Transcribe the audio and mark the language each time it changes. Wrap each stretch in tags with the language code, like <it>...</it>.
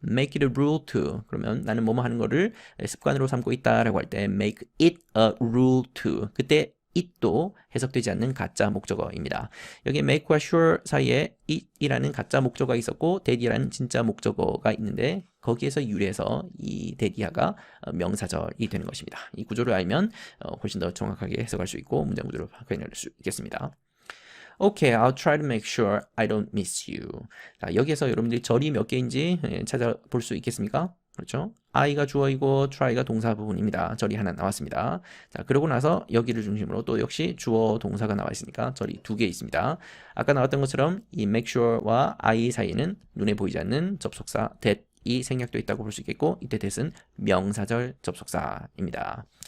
<en>make it a rule to,</en> <ko>그러면 나는 뭐뭐 하는 거를 습관으로 삼고 있다라고 할 때 make it a rule to, 그때 it도 해석되지 않는 가짜 목적어입니다. 여기 make와 sure 사이에 it이라는 가짜 목적어가 있었고 that이라는 진짜 목적어가 있는데, 거기에서 유래해서 이 that이하가 명사절이 되는 것입니다. 이 구조를 알면 훨씬 더 정확하게 해석할 수 있고 문장 구조를 확인할 수 있겠습니다.</ko> <en>Okay, I'll try to make sure I don't miss you.</en> <ko>자, 여기에서 여러분들이 절이 몇 개인지 찾아볼 수 있겠습니까? 그렇죠? I가 주어이고 try가 동사 부분입니다. 절이 하나 나왔습니다. 자, 그러고 나서 여기를 중심으로 또 역시 주어 동사가 나와 있으니까 절이 2개 있습니다. 아까 나왔던 것처럼 이</ko> <en>make sure</en> <ko>와 I 사이에는 눈에 보이지 않는 접속사 that이 생략되어 있다고 볼 수 있겠고, 이때 that은 명사절 접속사입니다.</ko>